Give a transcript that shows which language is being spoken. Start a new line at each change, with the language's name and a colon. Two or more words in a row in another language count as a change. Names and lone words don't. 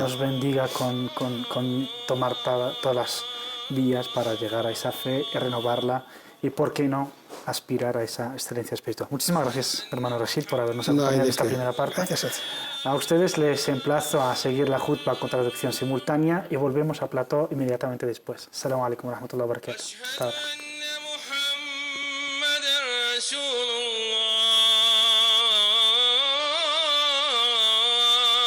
Spanish: Nos bendiga con tomar todas las vías para llegar a esa fe y renovarla y, ¿por qué no?, aspirar a esa excelencia espiritual. Muchísimas gracias, hermano Rashid, por habernos acompañado en esta primera parte. Gracias. A ustedes les emplazo a seguir la jutba con traducción simultánea y volvemos a plató inmediatamente después.
Arabic: السلام عليكم ورحمة الله وبركاته.
Spanish: Hasta ahora.